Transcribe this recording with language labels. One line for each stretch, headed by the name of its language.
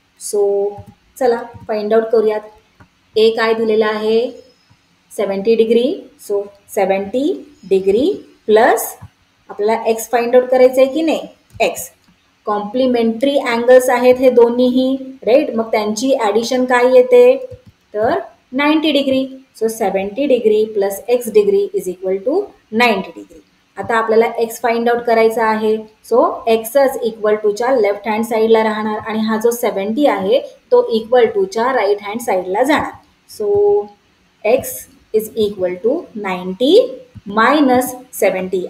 Marathi: So चला find out करूयात. ए काय दिलेला आहे? 70 डिग्री. सो 70 डिग्री प्लस आपल्याला एक्स फाइंड आउट करायचं आहे की नाही? एक्स. कॉम्प्लिमेंटरी अँगल्स आहेत हे दोन्हीही, राईट. मग त्यांची ॲडिशन काय येते? तर 90 degree.
English: So 70 degree plus x degree is equal to 90 degree.
Marathi: आता आपल्याला एक्स फाइंड आउट करायचा आहे. सो एक्सच इक्वल टूच्या लेफ्ट हँड साईडला राहणार, आणि हा जो 70 आहे तो इक्वल टूच्या राईट हँड साईडला जाणार.
English: so x is equal to 90
Marathi: -70.